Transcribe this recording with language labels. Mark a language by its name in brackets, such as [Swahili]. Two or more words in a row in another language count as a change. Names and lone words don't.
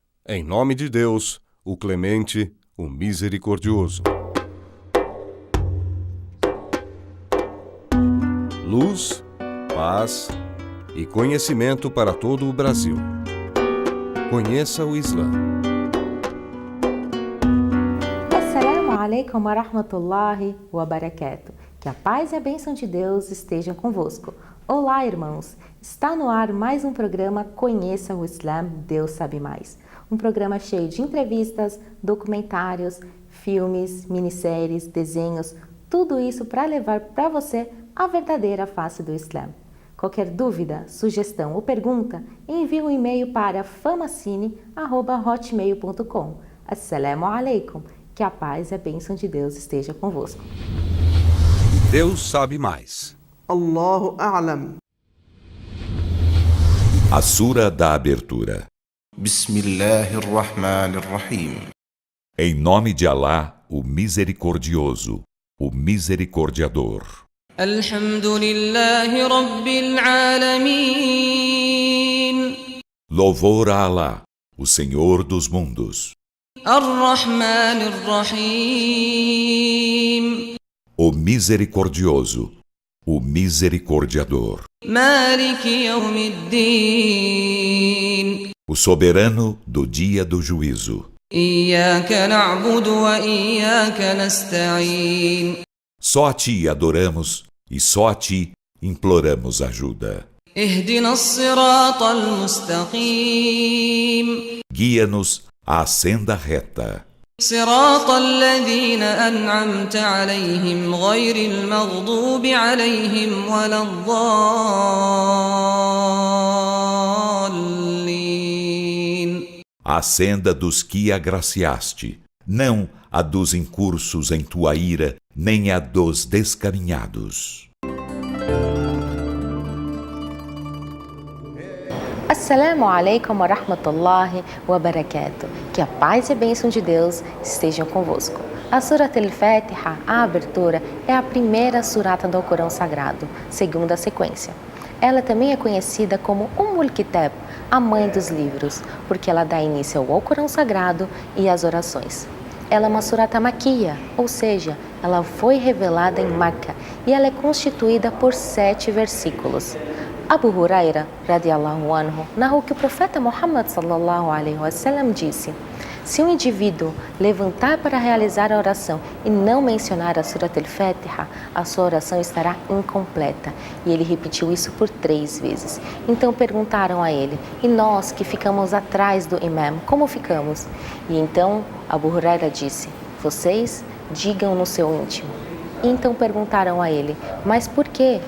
[Portuguese] Em nome de Deus, o Clemente, o Misericordioso. Luz, paz e conhecimento para todo o Brasil. Conheça o Islã. [Arabic] السلام عليكم ورحمة الله وبركاته. [Portuguese] Que a paz e a bênção de Deus estejam convosco. Olá, irmãos! Está no ar mais um programa Conheça o Islã, Deus Sabe Mais. Um programa cheio de entrevistas, documentários, filmes, minisséries, desenhos, tudo isso para levar para você a verdadeira face do Islã. Qualquer dúvida, sugestão ou pergunta, envie um e-mail para famacine@hotmail.com. [Arabic] السلام عليكم. [Portuguese] Que a paz e a bênção de Deus esteja convosco. Deus sabe mais. [Arabic] الله أعلم. [Portuguese] A Sura da Abertura. [Arabic] بسم الله الرحمن الرحيم. [Portuguese] Em nome de Alá, o Misericordioso, o Misericordiador. [Arabic] الحمد لله رب العالمين. [Portuguese] Louvor a Alá, o Senhor dos mundos. [Arabic] الرحمن الرحيم. [Portuguese] O Misericordioso, o Misericordiador. [Arabic] مالك يوم الدين. [Portuguese] O Soberano do Dia do Juízo. [Arabic] إياك نعبد وإياك نستعين. [Portuguese] Só a Ti adoramos e só a Ti imploramos ajuda. [Arabic] اهدنا الصراط المستقيم. [Portuguese] Guia-nos à senda reta. [Arabic] صراط الذين أنعمت عليهم غير المغضوب عليهم ولا الضالين. [Portuguese] A senda dos que agraciaste, não a dos incursos em tua ira, nem a dos descaminhados. [Arabic] السلام عليكم ورحمة الله وبركاته. [Portuguese] Que a paz e a bênção de Deus estejam convosco. A Surat al-Fatiha, a abertura, é a primeira surata do Alcorão Sagrado, segundo a sequência. Ela também é conhecida como Kitab, a mãe dos livros, porque ela dá início ao Alcorão Sagrado e às orações. Ela é uma surata maquia, ou seja, ela foi revelada em Meca e ela é constituída por 7 versículos. [Arabic] Abu Huraira, رضي الله عنه, [Portuguese] narrou que o profeta Muhammad [Arabic] صلى الله عليه وسلم [Portuguese] disse: se um indivíduo levantar para realizar a oração e não mencionar a Surat al-Fatiha, a sua oração estará incompleta. E ele repetiu isso por 3 vezes. Então perguntaram a ele: e nós que ficamos atrás do imam, como ficamos? E então Abu Huraira disse: vocês digam no seu íntimo. E então perguntaram a ele: mas por quê?